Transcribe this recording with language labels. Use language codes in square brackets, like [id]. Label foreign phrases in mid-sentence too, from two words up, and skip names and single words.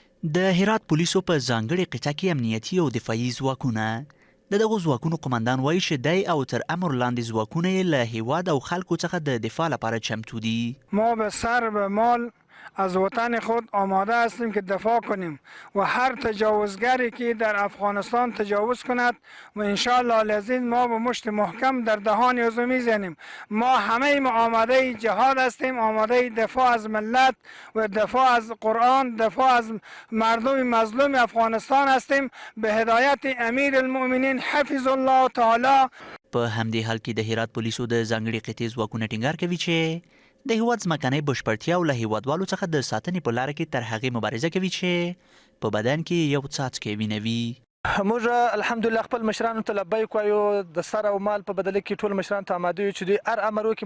[ps] د هرات پولیسو په ځانګړې قطعه کې امنیتي او دفاعي ځواکونه د دغو ځواکونو قمندان وایي چې دی او تر امر لاندې ځواکونه یې له هیواد او خلکو څخه د دفاع لپاره چمتو دي. [fa] ما به سر به مال از وطن خود آماده هستیم که دفاع کنیم و هر تجاوزگری که در افغانستان تجاوز کند و [ar] انشاءالله العزیز [fa] ما به مشت محکم در دهان او میزنیم. ما همه ما آماده جهاد هستیم، آماده دفاع از ملت و دفاع از قرآن، دفاع از مردم مظلوم افغانستان هستیم به هدایت [ar] امیر المؤمنین حفظ الله تعالی. [ps] په همدې حال کې د هرات پولیسو د ځانګړي قطعې ځواکونه ټینګار کوي چې د هیواد ځمکنۍ بشپړتیا او له هیوادوالو څخه د ساتنې په لاره کې تر هغې مبارزه کوي چې په بدن کې یو څاڅکی وینه وي. موږ الحمدلله خپل مشرانو ته لبیک وایو، د سر او مال په بدله کې ټول مشرانو ته اماده یو چې دوی هر امر وکړي.